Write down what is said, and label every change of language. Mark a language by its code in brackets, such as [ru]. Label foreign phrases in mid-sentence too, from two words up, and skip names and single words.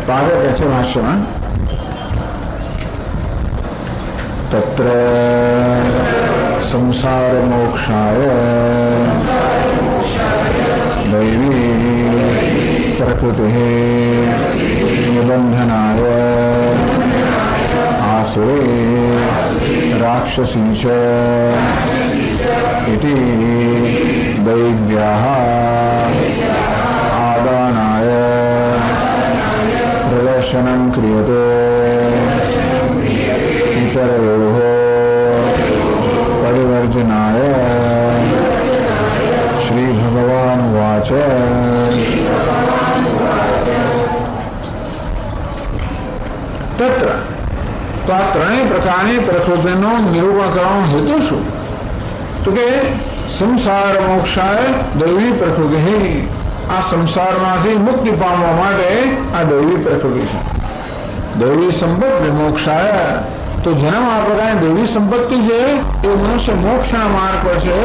[gu] પાછળ કહે છે ભાષ્યમાં [sa] તત્ર સંસાર મોક્ષાય દૈવી પ્રકૃતિ નિબંધનાય આસુરી રાક્ષસી ચ इति दैव्याः आदानाय प्रदर्शनं क्रियते इतरयोः परिवर्जनाय श्री भगवान् उवाच तत्र [gu] તો આ 3 પ્રકારની પ્રકૃતિનું નિરૂપણ કરવાનો હેતુ શું? તો કે [sa] સંસાર મોક્ષાય દૈવી પ્રકૃતિ. [gu] આ સંસારમાંથી મુક્તિ પામવા માટે આ દૈવી પ્રકૃતિ છે. [sa] દૈવી સંપત્તિ મોક્ષાય [gu] તો જેના આ પ્રકારની દૈવી સંપત્તિ છે એ મનુષ્ય મોક્ષના માર્ગ પર છે.